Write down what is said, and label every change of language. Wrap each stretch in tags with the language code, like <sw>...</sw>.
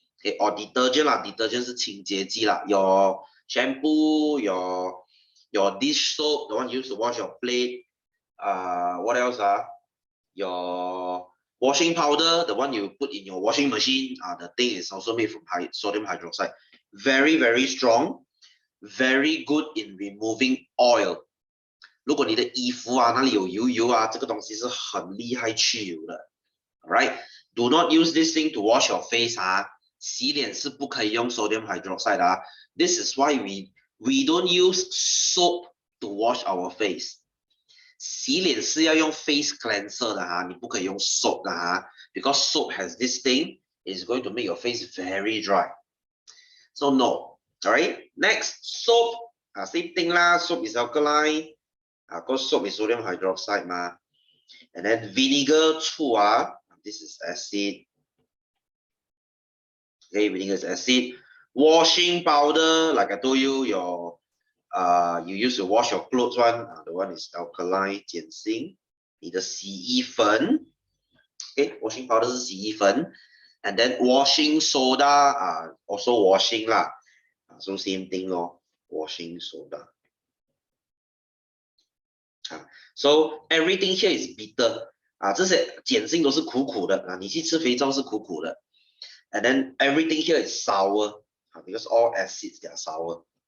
<en>Okay, or detergent 啦 ，detergent</en> <zh>是清洁剂啦。</zh> <en>Your shampoo, your dish soap, the one used to wash your plate. What else? Your washing powder, the one you put in your washing machine, the thing is also made from sodium hydroxide. Very, very strong, very good in removing oil.</en> <zh>如果你的衣服那里有油这个东西是很厉害去油的。</zh> <en>Alright, do not use this thing to wash your face</en> <zh>洗脸是不可以用</zh> <en>sodium hydroxide 的This is why we don't use soap to wash our face.</en> <zh>洗脸是要用</zh> <en>face cleanser</en> <zh>的你不可以用</zh> <en>soap 的because soap has this thing, it's going to make your face very dry. So no. Alright, next, soap. Same thing lah, soap is alkaline. Because soap is sodium hydroxide And then vinegar, 醋this is acid. Okay, vinegar is acid. Washing powder, like I told you, you use to wash your clothes one. The one is alkaline, 碱性。</en> <zh>你的洗衣粉 okay, washing powder 是洗衣粉。</zh> <en>And then washing soda, also washing lah. So same thing washing soda. So everything here is bitter.</en> <zh>这些碱性都是苦苦的你去吃肥皂是苦苦的。</zh> <en>And then everything here is sour because all acids they are sour.</en>